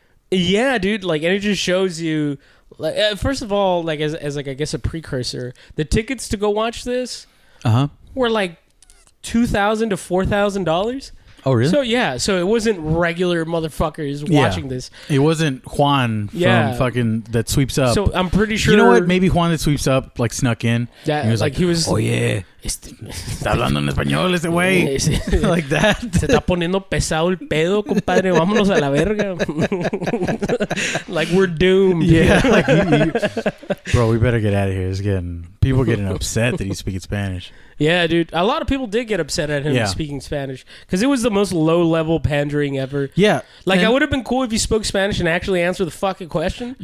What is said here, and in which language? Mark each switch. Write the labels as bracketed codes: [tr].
[en] Yeah, dude. Like, and it just shows you... Like, first of all, like as like I guess a precursor, the tickets to go watch this were like $2,000 to $4,000. Oh, really? So it wasn't regular motherfuckers watching this. It wasn't Juan from fucking that sweeps up. So I'm pretty sure. You know what? Maybe Juan that sweeps up like snuck in. Yeah, he was like, he was. [es] Oh yeah, está hablando en español ese güey. [en] Like that. [es] Se está poniendo pesado el pedo, compadre. Vámonos a la verga. [en] Like we're doomed. Yeah. Like bro, we better get out of here. It's people getting upset that he's speaking Spanish. Yeah, dude. A lot of people did get upset at him speaking Spanish because it was the most low-level pandering ever. Yeah. Like, I would have been cool if he spoke Spanish and actually answered the fucking question.